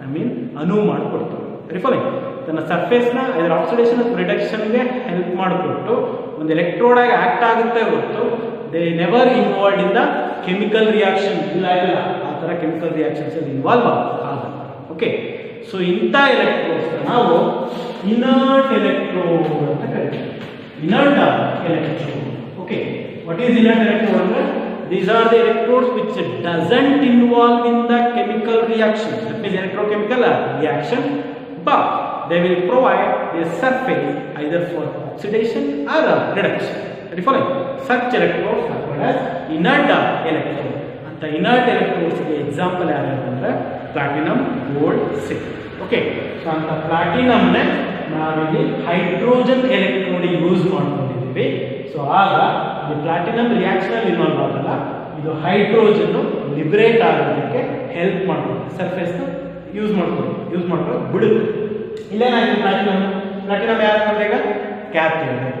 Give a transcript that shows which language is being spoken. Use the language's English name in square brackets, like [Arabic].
[Kannada] I mean ಅನುವು ಮಾಡಿಕೊಡ್ತವೆ. ರಿಫಾಲಿಂಗ್ ತನ್ನ ಸರ್ಫೇಸ್ನ ಇದರ ಆಕ್ಸಿಡೇಷನ್ ಅಥವಾ ರಿಡಕ್ಷನ್ಗೆ ಹೆಲ್ಪ್ ಮಾಡಿಕೊಟ್ಟು ಒಂದು ಎಲೆಕ್ಟ್ರೋಡ್ ಆಗಿ ಆಕ್ಟ್ ಆಗುತ್ತೆ ಹೊರತು [English] They never involved in the chemical reaction. [Kannada] ಇಲ್ಲ ಆ ಥರ ಕೆಮಿಕಲ್ ರಿಯಾಕ್ಷನ್ಸ್ ಅಲ್ಲಿ ಇನ್ವಾಲ್ವ್ ಆಗಲ್ಲ. ಓಕೆ, ಸೊ ಇಂಥ ಎಲೆಕ್ಟ್ರೋಡ್ಸ್ ನಾವು ಇನರ್ಟ್ ಎಲೆಕ್ಟ್ರೋಡ್ ಅಂತ ಕರಿತೀವಿ. Inert electrode. [English] Okay, what is inert electrode ಅಂದ್ರೆ these are the electrodes which doesn't involve in the chemical reaction. That means electrochemical reaction, but they will provide a surface either for oxidation or reduction. Following such electrodes are called as inert electrode. And the inert electrodes ಗೆ example [Kannada] ಯಾರು ಅಂದ್ರೆ [English] platinum, gold, zinc. [Kannada] Okay, so ಅಂತ platinum ನೇ ನಾವಿಲ್ಲಿ hydrogen electrode use ಮಾಡ್ಕೊಂಡಿದ್ದೀವಿ. So ಆಗ ಈ platinum reaction ಅಲ್ಲಿ ಇನ್ವಾಲ್ವ್ ಆಗಲ್ಲ, ಇದು ಹೈಡ್ರೋಜನ್ ಲಿಬರೇಟ್ ಆಗೋದಕ್ಕೆ ಹೆಲ್ಪ್ ಮಾಡುತ್ತೆ. ಸರ್ಫೇಸ್ನ ಯೂಸ್ ಮಾಡ್ಕೊಳ್ಳೋದು ಬಿಡುತ್ತೆ. ಇಲ್ಲೇನಾಗಿದೆ ಪ್ಲಾಟಿನಮ್ ಯಾರು ಈಗ ಕ್ಯಾಥೋಡ್.